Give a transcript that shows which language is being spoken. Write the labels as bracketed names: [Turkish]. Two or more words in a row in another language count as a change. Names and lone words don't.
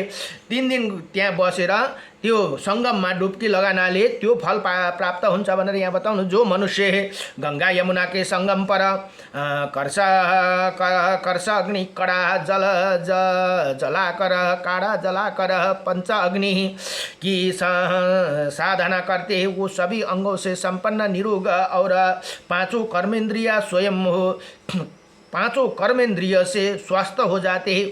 [Nepali] 3 दिन त्यहाँ बसेर त्यो संगममा डुबकी लगानाले त्यो फल प्राप्त हुन्छ भनेर यहाँ बताउनु। [Hindi] जो मनुष्य गंगा यमुना के संगम पर कर्ष अग्नि कड़ा जलाकर काड़ा जलाकर पंच अग्नि की साधना करते हैं, वो सभी अंगों से संपन्न निरोग और 5 कर्मेंद्रिय स्वयं हो 5 कर्मेंद्रिय से स्वस्थ हो जाते हैं।